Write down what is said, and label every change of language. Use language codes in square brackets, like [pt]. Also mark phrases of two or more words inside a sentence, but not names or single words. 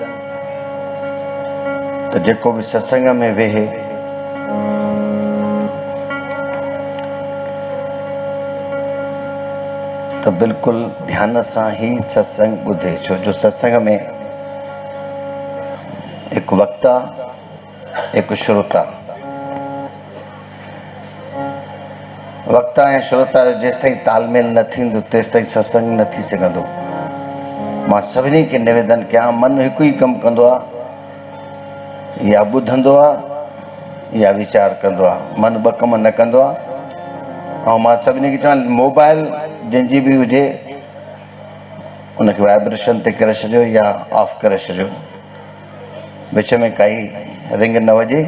[sd] तो जेको भी सत्संग में वेहे तो बिल्कुल ध्यान सां ही सत्संग ॿुधे, छो जो सत्संग में एक वक्ता एक श्रोता, वक्ता ऐं श्रोता जो जेसि ताईं तालमेल न थींदो तेसि ताईं सत्संग न थी सघंदो। मां सभिनी खे निवेदन कयां, मन हिकु ई कमु कंदो आहे, या ॿुधंदो आहे या वीचार कंदो आहे, मन ॿ कम न कंदो आहे। ऐं मां सभिनी खे चवां, मोबाइल जंहिंजी बि हुजे उनखे वाइब्रेशन ते करे छॾियो या ऑफ करे छॾियो, विच में काई रिंग न वॼे।